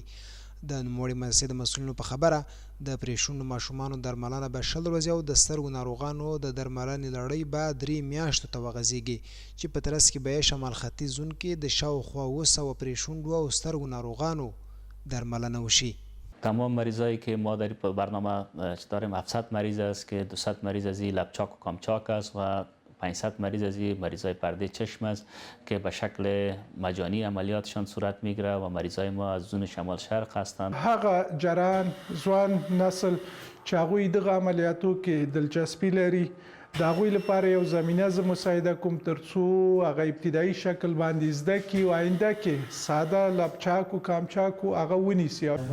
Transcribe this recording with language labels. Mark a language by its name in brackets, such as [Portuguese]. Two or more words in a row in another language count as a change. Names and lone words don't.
[Pashto] د نوموړې مؤسسې د مسؤلینو په خبره د پریشونډو ماشومانو درملنه به 100 ورځې او د سترګو ناروغانو د درملنې لړۍ به 3 میاشتو ته وغځېږي چې په ترڅ کې به یې شمال ختیځ زون کې د شاوخوا 200 پریشونډو او سترګو ناروغانو درملنه وشي. [Persian] تمام مریضایی که ما در برنامه داریم 700 مریض است که 200 مریض از لبچاک و کامچاک است و 500 مریض از مریضای پرده چشم است که به شکل مجانی عملیاتشان صورت میگیره و مریضای ما از زون شمال شرق هستند. [Pashto] هغه جران ځوان نسل چې هغوی دغه عملیاتو کې دلچسپي لري د هغوی لپاره یو زمینه زه مساعده کوم ترڅو هغه ابتدایي شکل باندې زده کړي او آینده کې ساده لبچاک او کامچاک هغه ونیسي.